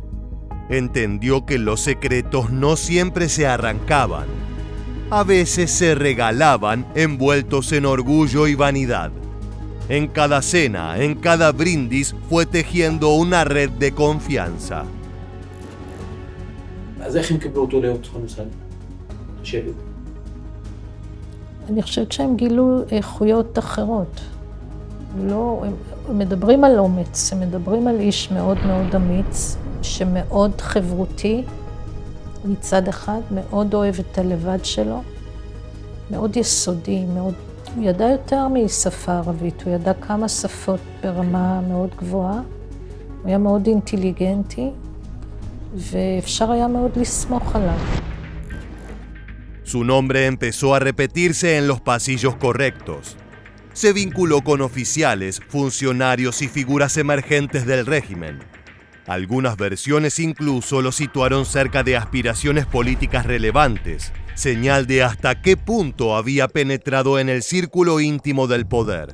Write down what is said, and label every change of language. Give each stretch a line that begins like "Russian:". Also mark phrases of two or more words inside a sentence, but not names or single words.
Spanish: Entendió que los secretos no siempre se arrancaban. A veces se regalaban envueltos en orgullo y vanidad. En cada cena, en cada brindis, fue tejiendo una red de confianza.
Hebrew: אני חושבת שהם גילו איכויות אחרות. לא, הם מדברים על אומץ, הם מדברים על איש מאוד מאוד אמיץ, שמאוד חברותי מצד אחד, מאוד אוהב את הלבד שלו, מאוד יסודי, מאוד... הוא ידע יותר משפה ערבית, הוא ידע כמה שפות ברמה מאוד גבוהה, הוא היה מאוד אינטליגנטי, ואפשר היה מאוד לסמוך עליו.
Spanish: Su nombre empezó a repetirse en los pasillos correctos. Se vinculó con oficiales, funcionarios y figuras emergentes del régimen. Algunas versiones incluso lo situaron cerca de aspiraciones políticas relevantes, señal de hasta qué punto había penetrado en el círculo íntimo del poder.